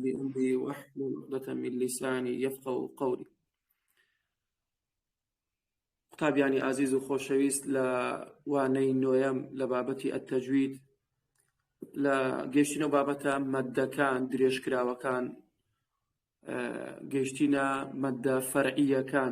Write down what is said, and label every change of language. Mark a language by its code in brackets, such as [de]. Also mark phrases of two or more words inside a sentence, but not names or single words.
[ar] لي أمري واحلل عقدة من لساني يفقهوا قولي. [ckb] قوتابیانی ئازیز و خۆشەویست لە وانەی نۆیەم لە بابەتی ئەتەجوید لە گەیشتنەوە بابەتە مەددەکان درێژکراوەکان گەیشتینە مەددە فەرعیەکان.